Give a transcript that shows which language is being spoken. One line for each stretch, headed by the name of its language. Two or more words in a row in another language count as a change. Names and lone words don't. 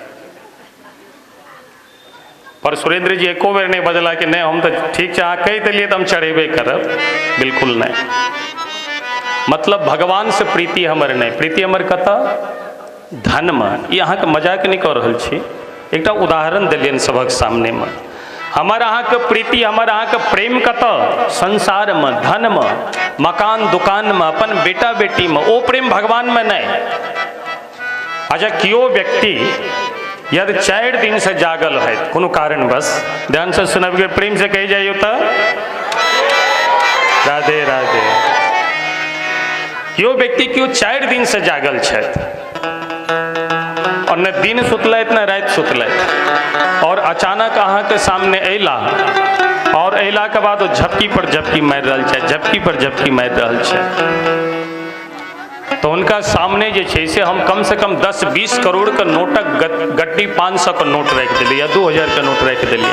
Maithili: पर सुरेंद्र जी एको बेर नहीं बजला कि नहीं हम तो ठीक है अहाँ कहि देलिए तो हम चढ़ेबे करब, बिल्कुल नहीं। मतलब भगवान से प्रीति हमर नहीं, प्रीति हमर कतऽ? धन में। ये अहाँ के मजाक नहीं कर रहल छी, एकटा उदाहरण देलियन सबक सामने में। हमर अहाँ के प्रीति हमर अहाँ के प्रेम कतऽ? संसार में, धन में, मकान दुकान में, अपन बेटा बेटी में। ओ प्रेम भगवान में नहीं। अच्छा कियो व्यक्ति यदि 4 दिन से जागल है कोनो कारण बस, ध्यान से सुनब, प्रेम से कही जाइयो तो राधे राधे। क्यों व्यक्ति क्यों 4 दिन से जागल छथि और न दिन सुतलथि न राति सुतलथि, और अचानक अहाँ के सामने अयला और अयला के बाद झपकी पर झपकी मारि रहल छथि, झपकी पर झपकी मारि रहल छथि। तो उनका सामने जे छै से हम कम से कम 10-20 करोड़ के नोटक गड्डी 500 के नोट रख दिलिए, 2000 के नोट रख दिलिए।